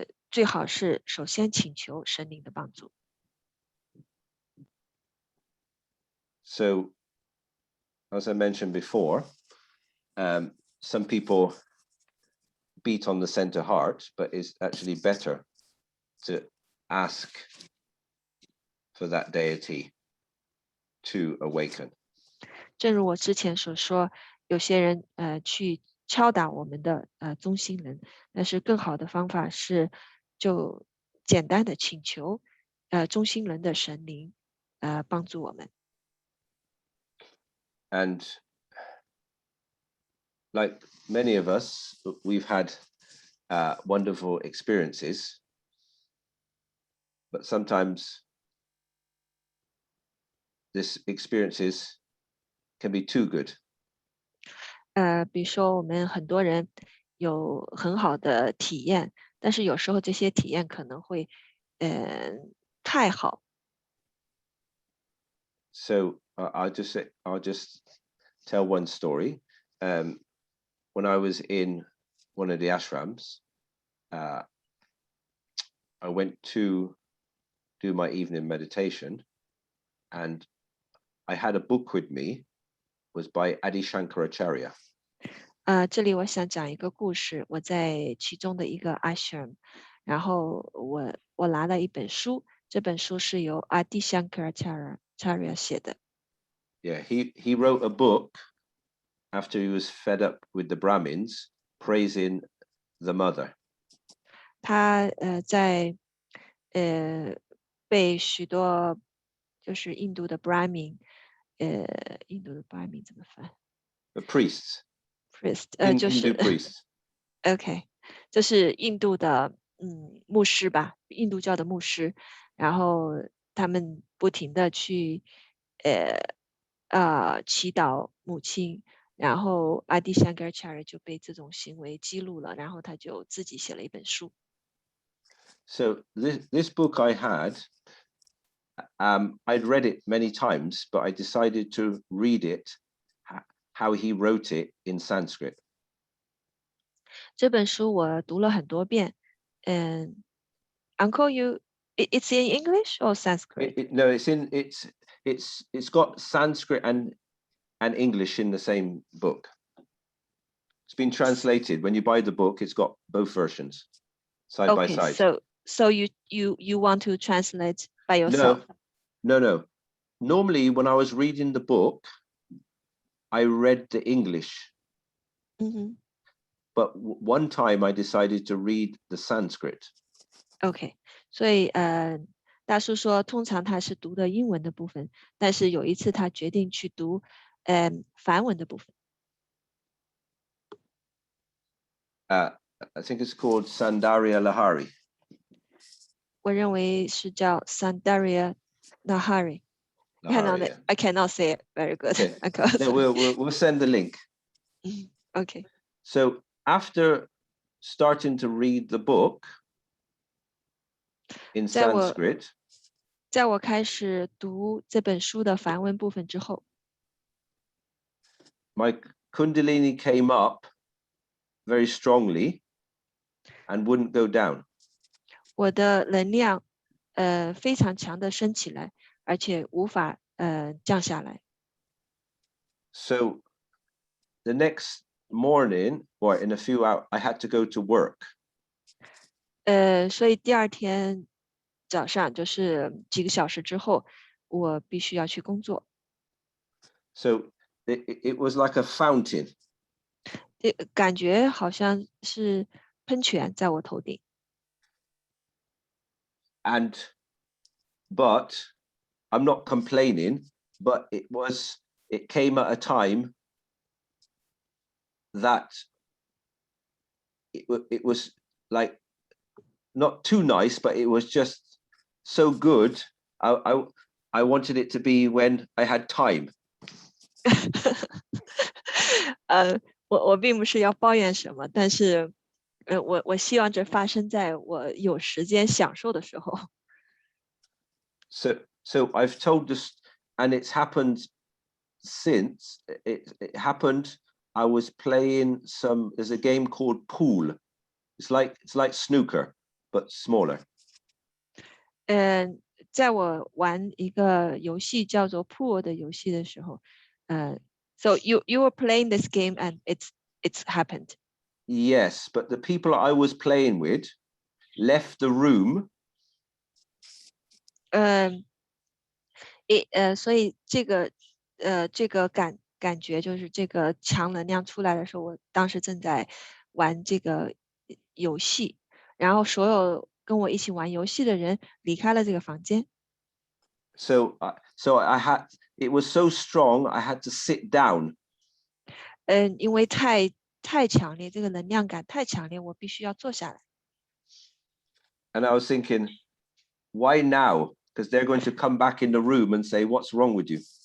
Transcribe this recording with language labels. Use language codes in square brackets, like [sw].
[zh] 最好是首先请求神灵的帮助。 [en] So, as I mentioned before, some people beat on the center heart, but it's actually better to ask for that deity to awaken. [zh] 正如我之前所说，有些人去敲打我们的中心人，但是更好的方法是就简单的请求中心人的神灵帮助我们。 [en] And like many of us, we've had wonderful experiences, but sometimes these experiences can be too good. [zh] 比如说我们很多人有很好的体验，但是有时候这些体验可能会太好。 [en] So I'll just tell one story. When I was in one of the ashrams, I went to do my evening meditation, and I had a book with me. Was by Adi Shankaracharya. [zh] 这里我想讲一个故事，我在其中的一个 ashram，然后我拿了一本书，这本书是由 Adi Shankaracharya 写的。 [en] Yeah, he wrote a book after he was fed up with the Brahmins, praising the mother. [zh] 他在被许多就是印度的 Brahmin，印度的 Brahmin 怎么翻 [en] The priests, ？priest， [zh] 就 [en] Hindu [zh] 是 [en] priests. [zh] OK，就是印度的牧师吧，印度教的牧师，然后他们不停的去祈祷母亲，然后阿迪香格尔查尔就被这种行为激怒了，然后他就自己写了一本书。 [en] So this book I had, I'd read it many times, but I decided to read it how he wrote it in Sanskrit. [zh] 这本书我读了很多遍。 [en] Uncle, it's in English or Sanskrit? No, it's got Sanskrit and English in the same book. It's been translated. When you buy the book, it's got both versions side by Okay, side. so you want to translate by yourself? No. Normally, when I was reading the book, I read the English. Mm-hmm. But one time I decided to read the Sanskrit. [zh] OK，所以大叔说，通常他是读的英文的部分，但是有一次他决定去读梵文的部分。 [en] I think it's called Sandaria Lahari. [zh] 我认为是叫 Sandaria Nahari。 [en] Lahari, I cannot say it very good. Okay. No, we'll send the link. OK， So after starting to read the book in Sanskrit, [zh] 在我开始读这本书的梵文部分之后， [en] my Kundalini came up very strongly and wouldn't go down. [zh] 我的能量非常强的升起来，而且无法降下来。 [en] So the next morning, or in a few hours, I had to go to work. [zh] 所以第二天早上就是几个小时之后，我必须要去工作。 [en] So it was like a fountain. [zh] 感觉好像是喷泉在我头顶。 [en] But I'm not complaining, but it came at a time that it was like not too nice, but it was just so good. I wanted it to be when I had time. [zh] 我并不是要抱怨什么，但是我希望这发生在我有时间享受的时候。 [en] So I've told this, and it's happened since. It happened. I was playing there's a game called pool. It's like snooker, but smaller. [zh] 在我玩一个游戏叫做 pool 的游戏的时候， [en] so you were playing this game and it's happened. Yes, but the people I was playing with left the room. [zh] 所以这个感觉就是这个强能量出来的时候，我当时正在玩这个游戏，然后所有跟我一起玩游戏的人离开了这个房间。 [en] So it was so strong, I had to sit down. [zh] 因为太强烈，这个能量感太强烈，我必须要坐下来。 [en] And I was thinking, why now? Because they're going to come back in the room and say, what's wrong with you?